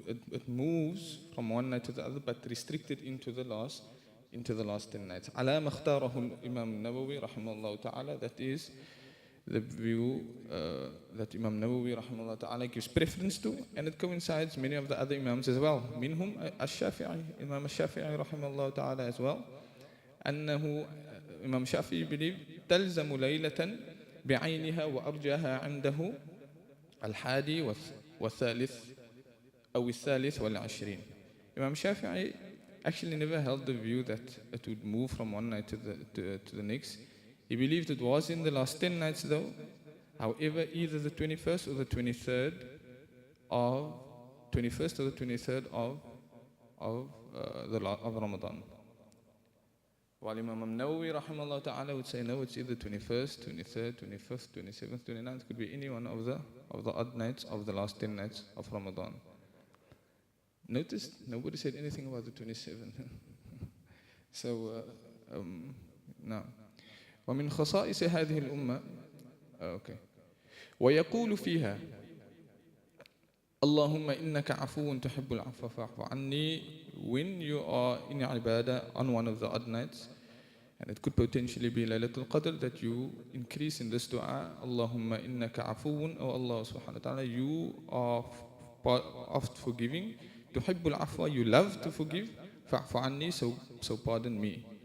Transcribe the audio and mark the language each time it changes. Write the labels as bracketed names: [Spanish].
[English] It moves from one night to the other, but restricted into the last 10 nights. [Arabic] على ما اختاره الإمام النووي رحمه الله تعالى. [English] That is the view that Imam Nawawi rahimahullah ta'ala gives preference to, and it coincides many of the other Imams as well. Minhum al-Shafi'i, Imam al-Shafi'i rahimahullah ta'ala as well. [Arabic] أنه [English] Imam Shafi'i believed [Arabic] تلزم ليلة بعينها وأرجاها عنده الحادي والثالث أو الثالث والعشرين. [English] Imam Shafi'i actually never held the view that it would move from one night to the next. He believed it was in the last 10 nights though. However, either the 21st or the 23rd of Ramadan. While Imam Nawawi rahimahullah ta'ala would say no, it's either 21st, 23rd, 25th, 27th, 29th. It could be any one of the odd nights of the last 10 nights of Ramadan. Notice nobody said anything about the 27th. So now [Arabic] ومن خصائص هذه الأمة ويقول فيها اللهم إنك عفو تحب العفو فاعف عني [English] when you are in ibadah on one of the odd nights, and it could potentially be Laylatul Qadr, that you increase in this dua, [Arabic] Allahumma innaka afuun, [English] O Allah subhanahu wa ta'ala, you are oft forgiving, [Arabic] tuhibbul afwa, [English] you love to forgive, [Arabic] fa'fu anni, [English] so pardon me.